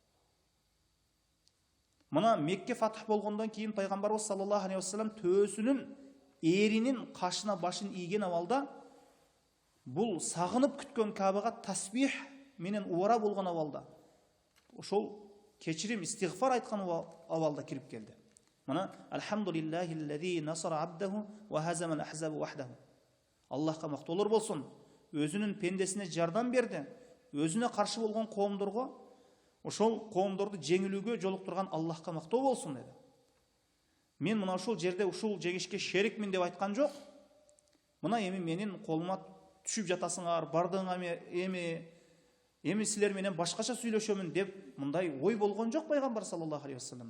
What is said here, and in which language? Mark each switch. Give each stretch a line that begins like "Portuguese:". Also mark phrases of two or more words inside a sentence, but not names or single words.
Kyrgyz: Мына Мекке фатх болгондон кийин пайгамбарыбыз
Arabic: صلى الله عليه وسلم
Kyrgyz: төөсүнүн эринин кашына башын ийген абалда бул сагынып күткөн Кабага тасбих менен убара болгон абалда ошол кечирим истигфар айткан абалда кирип келди.
Arabic: Мына الحمد لله الذي نصر عبده وهزم الأحزاب وحده.
Kyrgyz: Аллахка мактоолор болсун, өзүнүн пендесине жардам берди, өзүнө каршы болгон коомдорго ошол коомдорду жеңилүүгө жолуктурган Аллахка мактоо болсун деди. Мен мына ушул жерде ушул жеңишке шерикмин деп айткан жок. Мына эми менин колума түшүп жатасыңар, бардыгыңар эми силер менен башкача сүйлөшөмүн деп мындай ой болгон жок пайгамбар
Arabic: صلى الله عليه وسلم.